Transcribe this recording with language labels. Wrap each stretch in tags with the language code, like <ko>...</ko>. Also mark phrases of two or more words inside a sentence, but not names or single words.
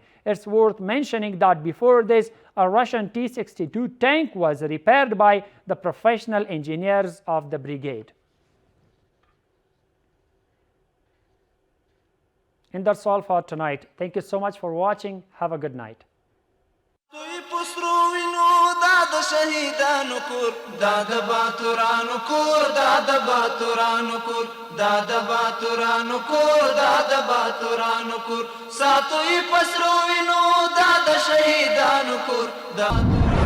<en>It's worth mentioning that before this, a Russian T-62 tank was repaired by the professional engineers of the brigade. And that's all for tonight. Thank you so much for watching. Have a good night.</en> <ps>شهیدانو کور دا د باتورانو کور دا د باتورانو کور دا د باتورانو کور دا د باتورانو کور ساتوي پسرو وینو دا د شهیدانو کور دا</ps>